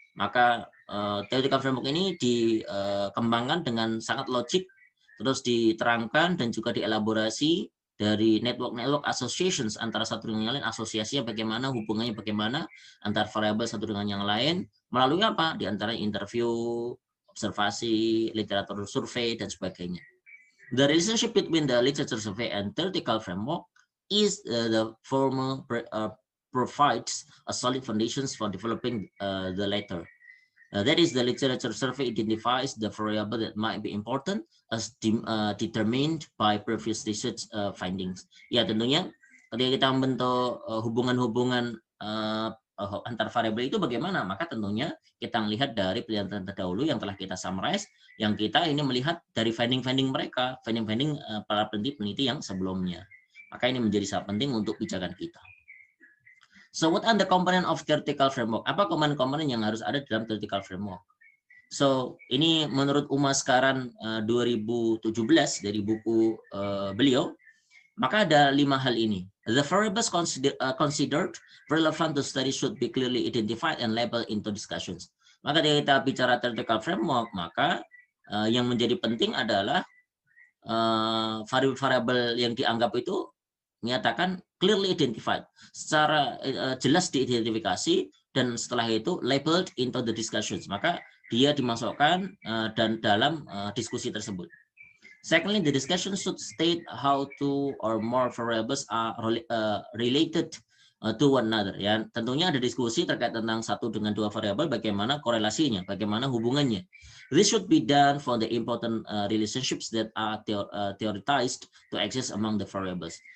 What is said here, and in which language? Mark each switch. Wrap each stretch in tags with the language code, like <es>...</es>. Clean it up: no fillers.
<id>Maka theoretical framework ini dikembangkan dengan sangat logik, terus diterangkan dan juga dielaborasi dari network associations antara satu dengan yang lain, asosiasinya bagaimana, hubungannya bagaimana antar variabel satu dengan yang lain, melalui apa? Di antara interview, observasi, literatur survei, dan sebagainya.</id> <en>The relationship between the literature survey and theoretical framework is the former provides a solid foundations for developing the latter. That is, the literature survey identifies the variable that might be important as determined by previous research findings.</en> <id>Ya, tentunya ketika kita membentuk hubungan-hubungan antar variabel itu bagaimana, maka tentunya kita melihat dari penelitian terdahulu yang telah kita summarize, yang kita ini melihat dari finding-finding mereka, finding-finding para peneliti yang sebelumnya. Maka ini menjadi sangat penting untuk pijakan kita.</id> <en>So what are the component of theoretical framework?</en> <id>Apa komponen-komponen yang harus ada dalam theoretical framework? So ini menurut Uma Skaran 2017 dari buku beliau, maka ada 5 hal ini.</id> <en>The variables considered relevant to study should be clearly identified and labeled into discussions.</en> <id>Maka ketika kita bicara theoretical framework, maka yang menjadi penting adalah variabel yang dianggap itu menyatakan</id> <en>clearly identified,</en> <id>secara jelas diidentifikasi, dan setelah itu</id> <en>labeled into the discussions.</en> <id>Maka dia dimasukkan dan dalam diskusi tersebut.</id> <en>Secondly, the discussion should state how two or more variables are related to one another.</en> <id>Ya, tentunya ada diskusi terkait tentang satu dengan dua variabel, bagaimana korelasinya, bagaimana hubungannya.</id> <en>This should be done for the important relationships that are theorized to exist among the variables.</en>